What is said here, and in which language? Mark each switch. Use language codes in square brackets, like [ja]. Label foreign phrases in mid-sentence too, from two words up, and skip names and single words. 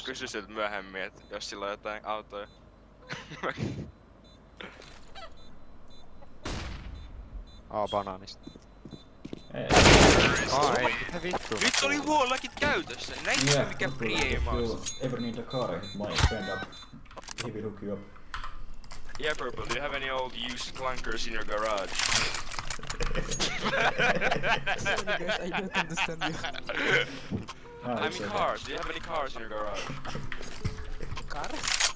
[fi] Mä kysyin siltä myöhemmin, että jos sillä on jotain autoja. Banaanista. Ei. Ei, mitä vittu? Nyt oli wallakit käytössä, näitkö mikä priimaus? [en] Ever need a car, I hit my friend up. He will hook you up. Yeah, Purple, do you have any old used clunkers in your garage? Sorry guys, I don't understand you. I mean cars, do you have any cars in your garage? Cars?